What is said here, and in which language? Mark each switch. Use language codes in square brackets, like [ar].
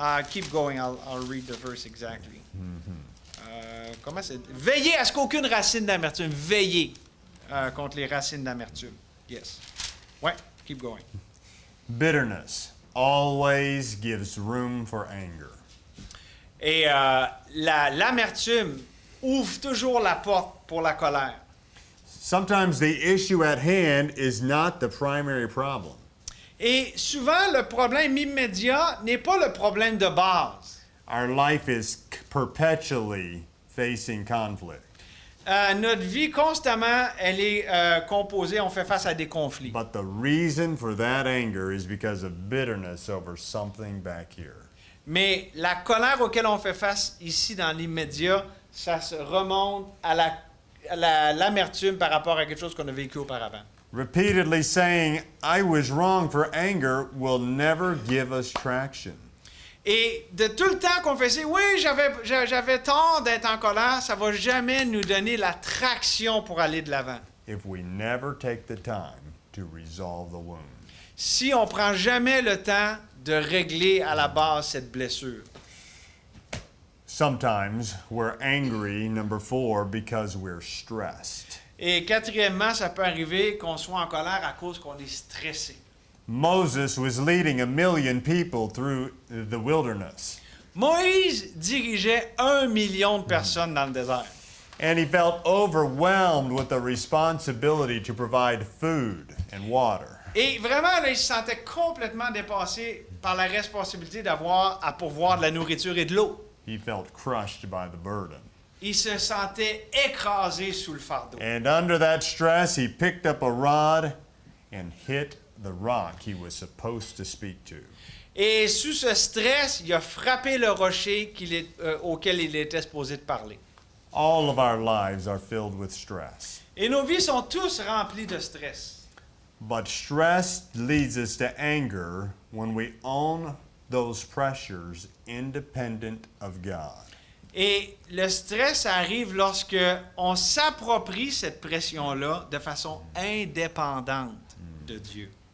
[en] Keep going, I'll read the verse exactly. [fr] Comment c'est? Veillez à ce qu'aucune racine d'amertume. Veillez contre les racines d'amertume. [en] Yes. [fr] Ouais, [en] keep going. Bitterness always gives room for anger. [fr] Et l'amertume ouvre toujours la porte pour la colère. [en] Sometimes the issue at hand is not the primary problem. [fr] Et souvent, le problème immédiat n'est pas le problème de base. [en] Our life is perpetually facing conflict. [fr] Notre vie, constamment, elle est composée, on fait face à des conflits. [en] But the reason for that anger is because of bitterness over something back here. [fr] Mais la colère auquel on fait face ici dans l'immédiat, ça se remonte à l'amertume par rapport à quelque chose qu'on a vécu auparavant. [en] Repeatedly saying, I was wrong for anger will never give us traction. [fr] Et de tout le temps qu'on fait ça, oui, j'avais tort d'être en colère, ça va jamais nous donner la traction pour aller de l'avant. [en] If we never take the time to resolve the wound. [fr] Si on prend jamais le temps de régler à la base cette blessure. [en] Sometimes we're angry, number 4, because we're stressed. [fr] Et quatrièmement, ça peut arriver qu'on soit en colère à cause qu'on est stressé. [en] Moses was leading 1 million people through the wilderness. [fr] Moïse dirigeait 1 million de personnes dans le désert. [en] And he felt overwhelmed with the responsibility to provide food and water. [fr] Et vraiment, là, il se sentait complètement dépassé par la responsabilité d'avoir à pourvoir de la nourriture et de l'eau. [en] He felt crushed by the burden. [fr] Il se sentait écrasé sous le fardeau. [en] And under that stress, he picked up a rod and hit the rock he was supposed to speak to. [fr] Et sous ce stress, il a frappé le rocher auquel il était supposé de parler. [en] All of our lives are filled with stress. [fr] Et nos vies sont tous remplies de stress. [en] But stress leads us to anger when we own those pressures independent of God. [fr] Et le stress arrive lorsque on s'approprie cette pression-là de façon indépendante de Dieu.